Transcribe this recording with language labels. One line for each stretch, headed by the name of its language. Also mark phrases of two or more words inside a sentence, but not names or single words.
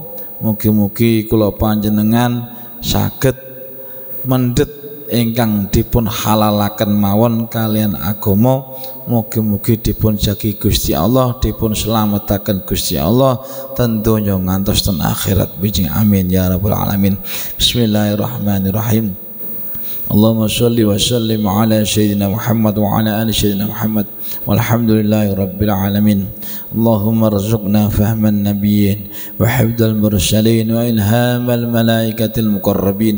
Javanese: Mugi-mugi kula panjenengan saged mendhet ingkang dipun halalaken mawon kalian agama. Mugi-mugi dipun jagi Gusti Allah, dipun selametaken Gusti Allah ten donya ngantos ten akhirat.
Arabic: Bijing آمين يا رب العالمين. بسم الله الرحمن الرحيم. اللهم صل وسلم على سيدنا محمد وعلى آل سيدنا محمد والحمد لله رب العالمين. اللهم ارزقنا فهم النبيين وحفظ المرسلين وإلهام الملائكة المقربين.